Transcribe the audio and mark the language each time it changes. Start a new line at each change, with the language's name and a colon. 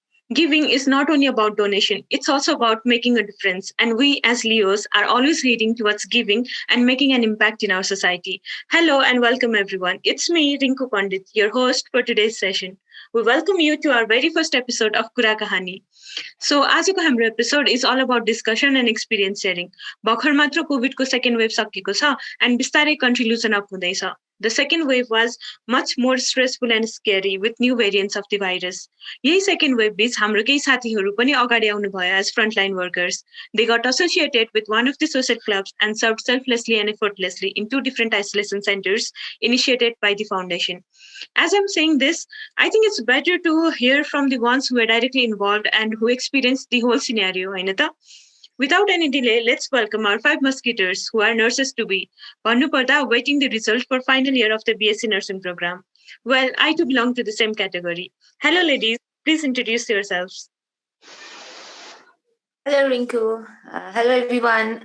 English: Giving is not only about donation, it's also about making a difference. And we as Leos are always leading towards giving and making an impact in our society. Hello and welcome everyone. It's me, Rinku Pandit, your host for today's session. We welcome you to our very first episode of Kura Kahani. So
Nepali: आजको हाम्रो
English: episode is all about discussion and experience sharing
Nepali: भर्खर मात्र कोभिडको second wave सकिएको छ
English: and
Nepali: बिस्तारै
English: country loosen up
Nepali: हुँदैछ
English: the second wave was much more stressful and scary with new variants of the virus
Nepali: यही सेकेन्ड वेभ बीच हाम्रो केही साथीहरू पनि अगाडि आउनु भयो
English: As frontline workers they got associated with one of the social clubs and serve selflessly and effortlessly in two different isolation centres initiated by the foundation As I'm saying this, I think it's better to hear from the ones who are directly involved and who experienced the whole scenario.
Nepali: होइन त?
English: Without any delay, let's welcome our 5 musketeers who are nurses to be.
Nepali: भन्नुपर्दा
English: waiting the result for final year of the BSc nursing program. Well, I too belong to the same category. Hello ladies, please introduce yourselves. Hello Rinku. Hello everyone.